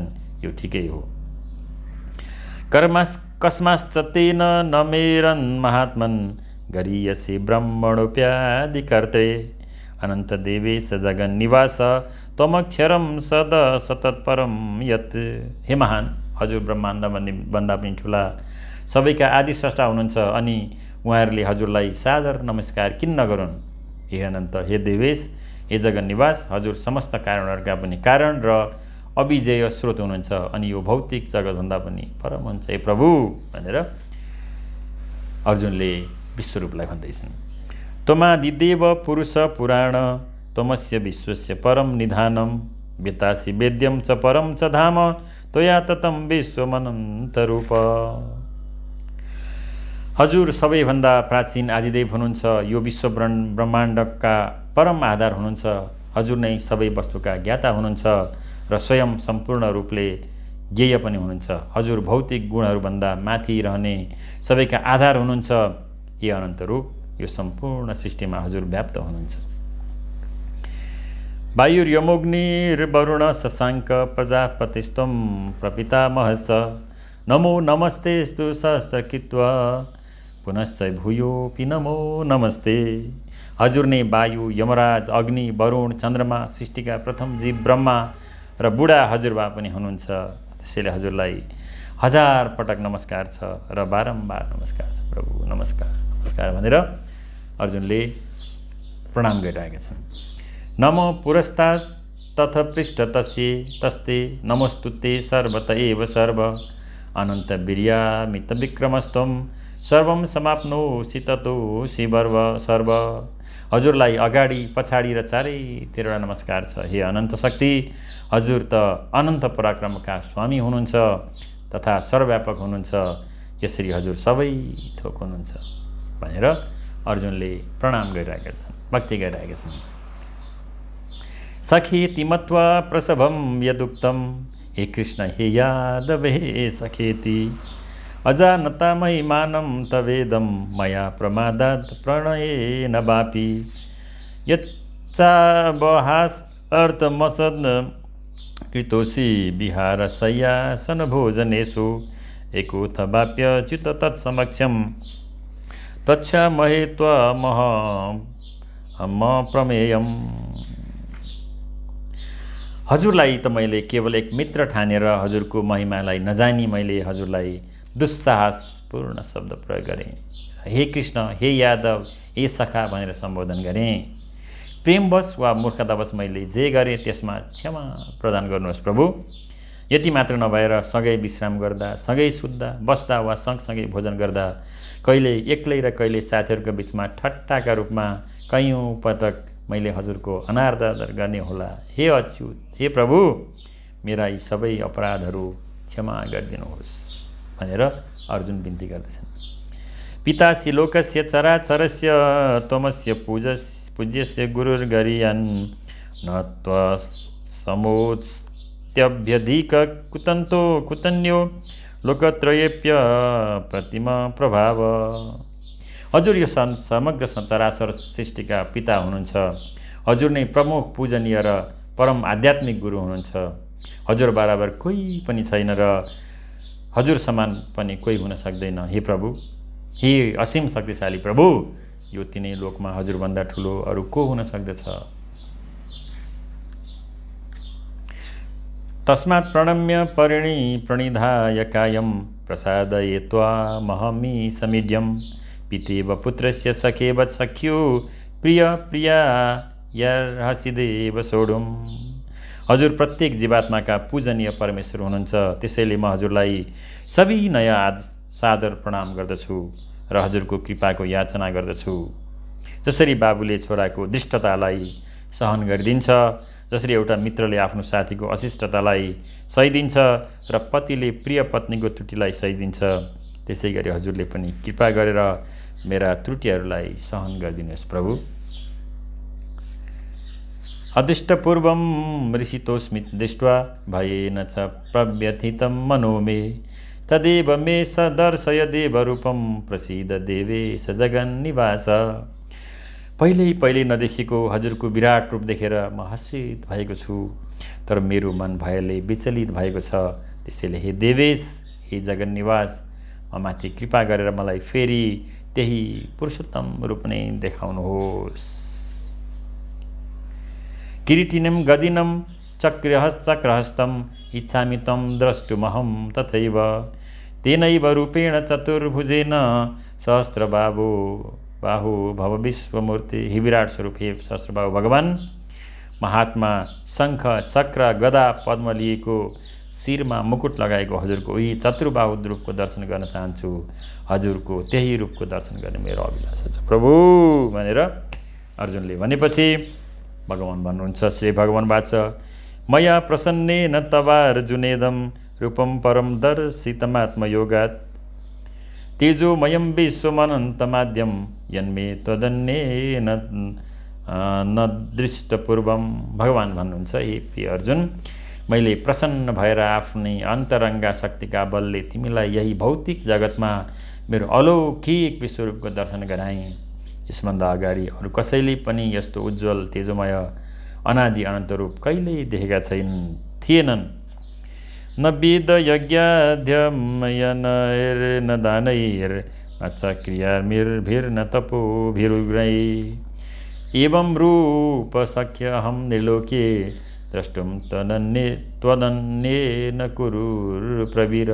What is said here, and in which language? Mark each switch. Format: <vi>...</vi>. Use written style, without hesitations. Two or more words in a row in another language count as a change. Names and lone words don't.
<ne>यो ठिकै हो।</ne> <sa>कस्माश्च तेन नमेरन् महात्मन् गरीयसे ब्रह्मणोऽप्यादिकर्त्रे अनन्त देवेश जगन्निवास त्वमक्षरं सदा सतत्परं यत्।</sa> <ne>हे महान, हजुर ब्रह्माण्ड भन्दा पनि ठुला सबैका आदि स्रष्टा हुनुहुन्छ अनि उहाँहरूले हजुरलाई सादर नमस्कार किन नगरून्। हे अनन्त, हे देवेश, हे जगन्निवास, हजुर समस्त कारणहरूका पनि कारण र अविजय स्रोत हुनुहुन्छ अनि यो भौतिक जगतभन्दा पनि परम हुन्छ। हे प्रभु भनेर अर्जुनले विश्वरूपलाई भन्दैछन्।</ne> <sa>त्वमादिदेव पुरुष पुराण त्वमस्य विश्वस्य परम निधानम वेतासि वेद्यं च परम च धाम त्वया ततं विश्वमनन्तरूप।</sa> <ne>हजुर सबैभन्दा प्राचीन आदिदेव हुनुहुन्छ। यो विश्व ब्रह्माण्डका परम आधार हुनुहुन्छ। हजुर नै सबै वस्तुका ज्ञाता हुनुहुन्छ र स्वयं सम्पूर्ण रूपले ज्ञेय पनि हुनुहुन्छ। हजुर भौतिक गुणहरूभन्दा माथि रहने सबैका आधार हुनुहुन्छ। हे अनन्त रूप, यो सम्पूर्ण सृष्टिमा हजुर व्याप्त हुनुहुन्छ।</ne> <sa>वायुर्यमोऽग्निर्वरुण शशाङ्क प्रजापतिस्त्वं प्रपितामहश्च नमो नमस्तेस्तु सहस्रकृत्वा पुनश्च भूयोऽपि नमो नमस्ते।</sa> <ne>हजुर नै वायु, यमराज, अग्नि, वरुण, चन्द्रमा, सृष्टिका प्रथम जीव ब्रह्मा र बुढा हजुरबा पनि हुनुहुन्छ। त्यसैले हजुरलाई हजार पटक नमस्कार छ र बारम्बार नमस्कार छ प्रभु, नमस्कार नमस्कार भनेर अर्जुनले प्रणाम गरिरहेका छन्।</ne> <sa>नमो पुरस्तात् तथ पृष्ठ तस्ते नमोस्तुते सर्वत एव सर्व अनन्त वीर्यामित विक्रमस्त्वं सर्वं समाप्नोसि ततोऽसि सर्व।</sa> <ne>हजुरलाई अगाडि पछाडि र चारैतिर नमस्कार छ। हे अनन्त शक्ति, हजुर त अनन्त पराक्रमका स्वामी हुनुहुन्छ तथा सर्वव्यापक हुनुहुन्छ। यसरी हजुर सबै थोक हुनुहुन्छ भनेर अर्जुनले प्रणाम गरिरहेका छन्, भक्ति गरिरहेका छन्।</ne> <sa>सखेति मत्वा प्रसभं यदुक्तं हे कृष्ण हे यादव हे सखेति अजानता महिमानं तवेदं मया प्रमादात् प्रणयेन वापि यच्चावहास अर्थमसद् कृतोषी विहार शय्यासन भोजनेषु एकोथ वाप्य चित्त तत्समक्षम तच्छामहे त्वमह प्रमेयम।</sa> <ne>हजुरलाई त मैले केवल एक मित्र ठानेर हजुरको महिमालाई नजानी मैले हजुरलाई दुस्साहसपूर्ण शब्द प्रयोग गरेँ। हे कृष्ण, हे यादव, हे सखा भनेर सम्बोधन गरेँ। प्रेमवश वा मूर्खतावश मैले जे गरेँ त्यसमा क्षमा प्रदान गर्नुहोस् प्रभु। यति मात्र नभएर सँगै विश्राम गर्दा, सँगै सुत्दा, बस्दा वा सँगसँगै भोजन गर्दा, कहिले एक्लै र कहिले साथीहरूको बिचमा ठट्टाका रूपमा कैयौँ पटक मैले हजुरको अनादर गर्ने होला। हे अच्युत, हे प्रभु, मेरा यी सबै अपराधहरू क्षमा गरिदिनुहोस् भनेर अर्जुन बिन्ती गर्दछन्।</ne> <sa>पितासि लोकस्य चराचरस्य त्वमस्य पूज्यस्य गुरुर्गरीयान् न त्वसमोऽस्त्यभ्यधिक कुतन्तो कुतन्यो लोकत्रयेऽप्य प्रतिमा प्रभाव।</sa> <ne>हजुर यो समग्र चराचर सृष्टिका पिता हुनुहुन्छ। हजुर नै प्रमुख पूजनीय र परम आध्यात्मिक गुरु हुनुहुन्छ। हजुर बराबर कोही पनि छैन र हजुर समान पनि कोही हुन सक्दैन। हे प्रभु, हे असीम शक्तिशाली प्रभु, यो तिनै लोकमा हजुरभन्दा ठुलो अरू को हुन सक्दछ।</ne> <sa>तस्मात् प्रणम्य प्रणिधाय कायं प्रसादये त्वामहमि समीड्यम् पितेव पुत्रस्य सखेव सख्यो प्रिय प्रिया यार्हसिदेव सोढुम्।</sa> <ne>हजुर प्रत्येक जीवात्माका पूजनीय परमेश्वर हुनुहुन्छ। त्यसैले म हजुरलाई सविनय सादर प्रणाम गर्दछु र हजुरको कृपाको याचना गर्दछु। जसरी बाबुले छोराको दुष्टतालाई सहन गरिदिन्छ, जसरी एउटा मित्रले आफ्नो साथीको अशिष्टतालाई सहिदिन्छ र पतिले प्रिय पत्नीको त्रुटिलाई सहिदिन्छ, त्यसै गरी हजुरले पनि कृपा गरेर मेरा त्रुटिहरूलाई सहन गरिदिनुहोस् प्रभु।</ne> <sa>अदृष्टपूर्वं ऋषितोऽस्मि दृष्ट्वा भयेन च प्रव्यथितं मनो मे तदेव मे सदर्शय देवरूपं प्रसीद देवेश जगन्निवास।</sa> <ne>पहिले नदेखेको हजुरको विराट रूप देखेर म हर्षित भएको छु, तर मेरो मन भयले विचलित भएको छ। त्यसैले हे देवेश, हे जगन्निवास, म माथि कृपा गरेर मलाई फेरि त्यही पुरुषोत्तम रूप नै देखाउनुहोस्।</ne> <sa>किरीटिनं गदिनं चक्रहस्तं इच्छामि तं द्रष्टुमहं तथैव तेनैव रूपेण चतुर्भुजेन सहस्रबाहु भव विश्वमूर्ति।</sa> <ne>हे विराट स्वरूप, हे सहस्रबाहु भगवान, महात्मा शङ्ख चक्र गदा पद्म लिएको शिरमा मुकुट लगाएको हजुरको यही चतुर्बाहु रूपको दर्शन गर्न चाहन्छु। हजुरको त्यही रूपको दर्शन गर्ने मेरो अभिलाषा छ प्रभु भनेर अर्जुनले भनेपछि भगवान भन्नुहुन्छ,</ne> <sa>श्री भगवान वाच मया प्रसन्नेन तवार्जुनेदं रूपं परं दर्शितमात्मयोगात् तेजोमयं विश्वमनन्तमाद्यं यन्मे त्वदन्येन न दृष्टपूर्वं।</sa> <ne>भगवान भन्नुहुन्छ, हे प्रिय अर्जुन, मैले प्रसन्न भएर आफ्नै अन्तरङ्गा शक्तिका बलले तिमीलाई यही भौतिक जगतमा मेरो अलौकिक विश्वरूपको दर्शन गराएँ। यसभन्दा अगाडि अरू कसैले पनि यस्तो उज्जवल तेजोमय अनादि अनन्त रूप कहिल्यै देखेका थिएनन्।</ne> <sa>न वेद यज्ञाध्ययन दानैर्न च क्रियाभिर्न तपोभिरुग्रै एवं रूप शक्यहं निर्लोके द्रष्टुम त्वदन्येन कुरुप्रवीर।</sa>